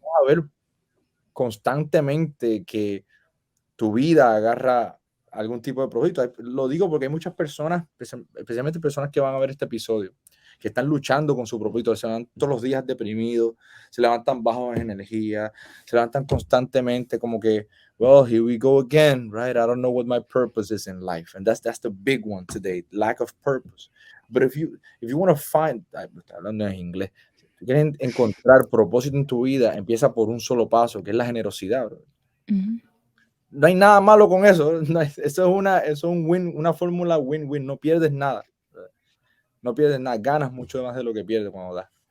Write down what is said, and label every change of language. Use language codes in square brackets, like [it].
[es] vas a ver constantemente que tu vida agarra algún tipo de propósito. Lo digo porque hay muchas personas, especialmente personas que van a ver este episodio, que están luchando con su propósito, se levantan todos los días deprimidos, se levantan bajos en energía, se levantan constantemente como que, [en] well, here we go again, right? I don't know what my purpose is in life. And that's the big one today, lack of purpose. But if you want to find, [es] hablando en inglés, si quieres encontrar propósito en tu vida, empieza por un solo paso, que es la generosidad, bro. ujú. No hay nada malo con eso. Eso es una fórmula win-win. No pierdes nada. No pierdes nada. Ganas mucho más de lo que pierdes cuando das.